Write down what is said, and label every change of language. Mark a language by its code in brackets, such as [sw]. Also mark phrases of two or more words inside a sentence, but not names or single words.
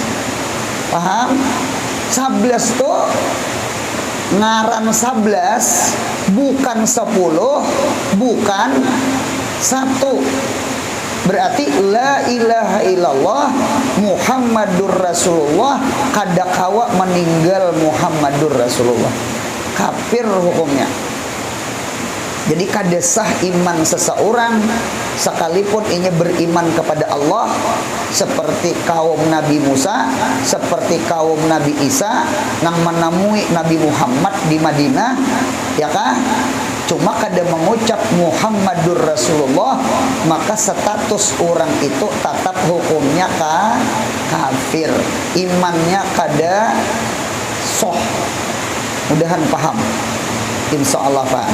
[bjn] Paham? 11 tuh ngaran 11 bukan 10, bukan 1. Berarti [ar] لا إله إلا الله محمد رسول الله [bjn] kada kawa meninggal [ar] محمد رسول الله. [id] Kafir hukumnya. [bjn] Jadi kada sah iman seseorang sekalipun ia beriman kepada Allah seperti kaum Nabi Musa, seperti kaum Nabi Isa yang menemui Nabi Muhammad di Madinah, ya kah? Cuma kada mengucap [ar] محمد رسول الله, [bjn] maka status orang itu tetap hukumnya kafir. Imannya kada sah. [id] Mudahan paham. Insyaallah paham.